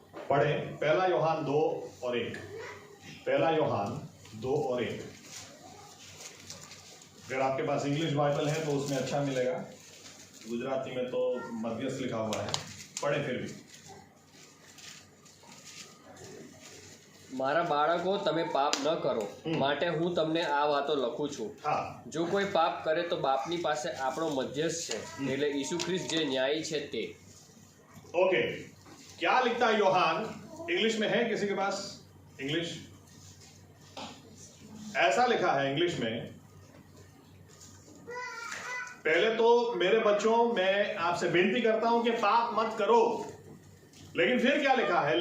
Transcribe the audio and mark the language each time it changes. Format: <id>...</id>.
<hi>पढ़े 1 यूहन्ना 2:1। 1 यूहन्ना 2:1। अगर आपके पास इंग्लिश बाइबल है तो उसमें अच्छा मिलेगा, गुजराती में तो मध्यस्थ लिखा हुआ है, पढ़े फिर भी।</hi> <gu>મારા બાળકો તમે પાપ ન કરો માટે હું તમને આ વાતો લખું છું।</gu> <hi>हाँ,</hi> <gu>જો કોઈ પાપ કરે તો બાપની પાસે આપણો મધ્યસ્થ છે, એટલે ઈસુ ખ્રિસ્ત જે ન્યાયી છે તે।</gu> <hi>ओके, क्या लिखता है यूहन्ना? इंग्लिश में है किसी के पास इंग्लिश? ऐसा लिखा है इंग्लिश में, पहले तो मेरे बच्चों मैं आपसे विनती करता हूं कि पाप मत करो। लेकिन फिर क्या लिखा है?</hi>